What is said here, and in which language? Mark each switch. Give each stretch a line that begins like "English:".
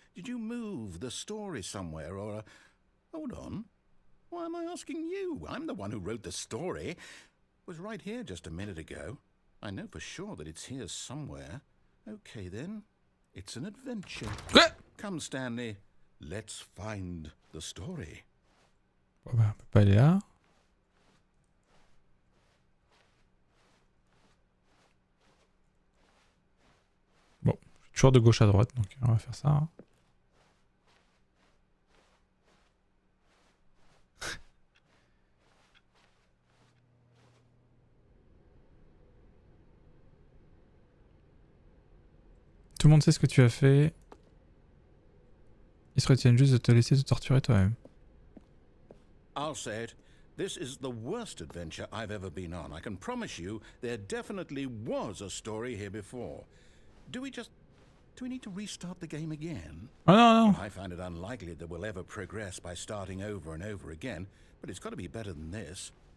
English: Did you move the story somewhere or... Hold on. Why am I asking you? I'm the one who wrote the story. It was right here just a minute ago. I know for sure that it's here somewhere. Okay, then. It's an adventure.
French: Quoi?
English: Come, Stanley. Let's find the story.
French: Bon bah, on peut pas aller là. Bon, toujours de gauche à droite, donc on va faire ça. Hein. Tout le monde sait ce que tu as fait. Ils se retiennent juste de te laisser te torturer toi-même.
English: I'll say it. This is the worst adventure I've ever been on. I can promise you there definitely was a story here before. Do we need to restart the game again?
French: Oh non, non.
English: I find it unlikely that we'll ever progress by starting over and over again, but it's got to be better than this.